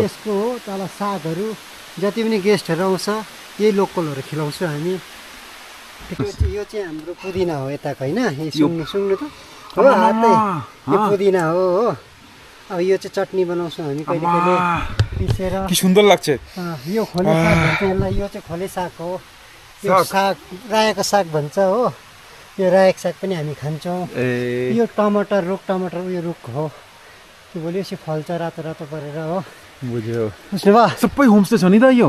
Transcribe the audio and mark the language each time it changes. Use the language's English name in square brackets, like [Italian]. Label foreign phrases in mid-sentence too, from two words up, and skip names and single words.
[Nepali] यसको हो तल सागहरू जति पनि गेस्टहरू आउँछ यही लोकलहरू खिलाउँछु हामी। यो चाहिँ हाम्रो पुदिना हो यताको होइन? सुन्नु त हो हातै यो पुदिना हो। अब यो चाहिँ चटनी बनाउँछौँ हामी कहिले कहिले पिसेर। [Bangla] কি সুন্দর লাগছে। [Nepali] यो खोले साग भन्छ यसलाई। यो चाहिँ खोले साग हो। यो साग रायोको साग भन्छ हो। यो रायोको साग पनि हामी खान्छौँ। यो टमाटर टमाटर उयो रुख हो। त्यो भोलि यसो फल्छ रातो रातो गरेर हो। बुझ्यो। बुझ्नुभयो? सबै होमस्टे छ नि त यो?